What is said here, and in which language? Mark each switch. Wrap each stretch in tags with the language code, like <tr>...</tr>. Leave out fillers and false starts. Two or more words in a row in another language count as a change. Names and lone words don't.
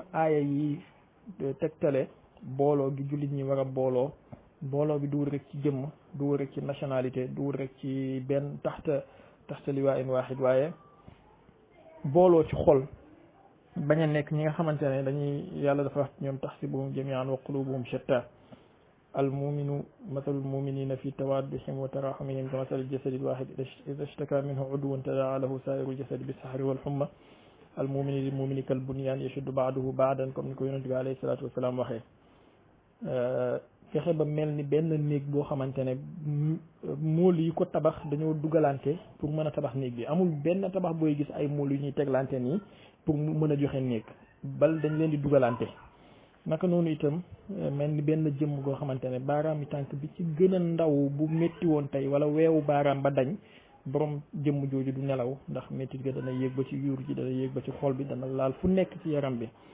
<wo>aaya yi tegtale booloo gi jullit ñi war a booloo bi duwul rek ci jëmm duwul rek ci nationalité duwul rek ci benn</wo> <ar>تحت لواء واحد</ar> <wo>waaye booloo ci xol bañ a nekk ñi nga xamante ne dañuy yàlla dafa wax ñoom</wo> <ar>تحسبهم جميعا وقلوبهم شتى المؤمن مثل المؤمنين في توادهم وتراحمهم كمثل الجسد الواحد إذا اشتكى منه عضو تداعى له سائر الجسد بالسحر والحمى المؤمن للمؤمن كالبنيان يشد بعضه بعضا</ar> <wo>comme ni ko yonent bi</wo> <ar>عليه الصلاة والسلام waxee</ar> <wo>fexe ba mel ni benn néeg boo xamante ne mool yi ko tabax dañoo dugalante pour mën a tabax néeg bi amul benn tabax booy gis ay mool yu ñuy teglante nii pour mu mën a joxe néeg bal dañ leen di dugalante naka noonu itam mel ni benn jëmm goo xamante ne baaraam yi tànk bi ci gën a ndaw bu métti woon tey wala weewu baaraam ba dañ borom jëmm jooju du nelaw ndax métti ga dana yéeg ba ci yuur ji dana yéeg ba ci xol bi dana laal fu nekk ci yaram bi</wo>